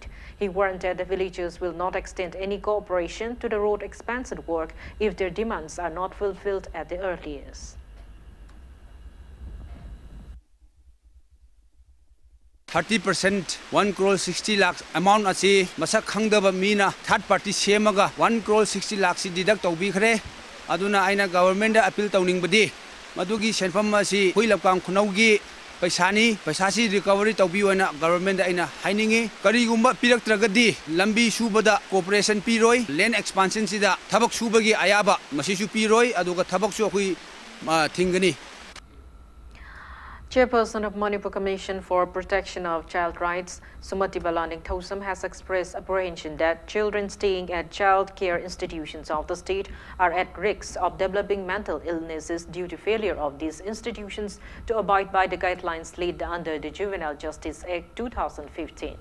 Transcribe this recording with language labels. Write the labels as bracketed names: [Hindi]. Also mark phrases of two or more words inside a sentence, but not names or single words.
[English] He warned that the villagers will not extend any cooperation to the road expansion work if their demands are not fulfilled at the earliest. [Manipuri] 30% 1 crore 60 lakhs amount asi masak khangdaba mina [English] third party [Manipuri] semaga 1 crore 60 lakhs deduct tawbikhre aduna aina government da appeal tawningbadi madugi senfam asi huilapkam khunaugi paisani paisasi recovery tawbi oina government da aina hainingi karigumba piraktragadi lambi subada cooperation piroi [English] land expansion [Manipuri] sida thabak subagi ayaba masisu piroi aduga thabak su akhui thingani. [English] Chairperson of Manipur Commission for Protection of Child Rights, Sumati Balaning Thosam, has expressed apprehension that children staying at child care institutions of the state are at risk of developing mental illnesses due to failure of these institutions to abide by the guidelines laid under the Juvenile Justice Act 2015.